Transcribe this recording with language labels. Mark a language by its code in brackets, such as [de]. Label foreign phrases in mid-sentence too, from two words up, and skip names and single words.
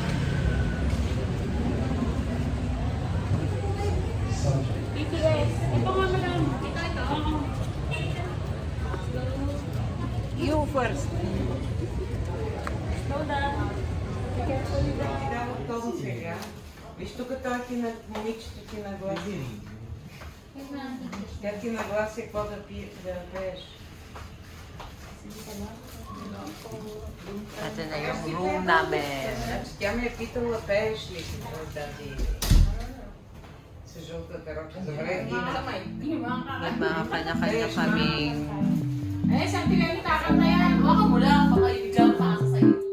[en] You first. [bg] Виж тук тази на момичето ти нагласи. Тя ти нагласи какво да пиеш. [tl] Ito na yung room namin. [bg] Значи тя ме е питала, пееш ли тази с жълтата рокля. Добре, [tl] May mga kanya-kanya kaming Eh, saan pinagkakanta yan? Baka mo lang, baka i-jump pa sa sa'yo.